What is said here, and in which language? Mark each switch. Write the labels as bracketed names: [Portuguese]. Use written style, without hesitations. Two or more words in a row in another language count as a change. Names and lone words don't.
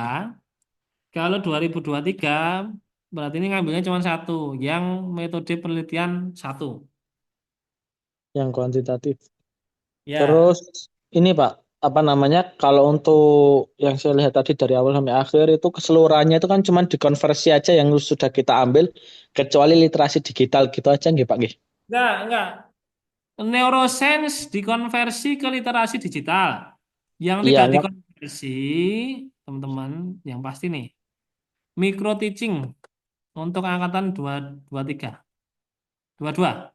[Indonesian] Kalau 2023 berarti ini ngambilnya cuma satu, yang metode penelitian satu. Yang kuantitatif. Ya. Terus ini Pak, apa namanya? Kalau untuk yang saya lihat tadi dari awal sampai akhir itu keseluruhannya itu kan cuma dikonversi aja yang sudah kita ambil, kecuali literasi digital gitu aja nggih Pak nggih? Enggak. Neuroscience dikonversi ke literasi digital. Yang Iya, tidak enggak. dikonversi, teman-teman, yang pasti nih, [English] micro teaching [Indonesian] untuk angkatan 23, 22.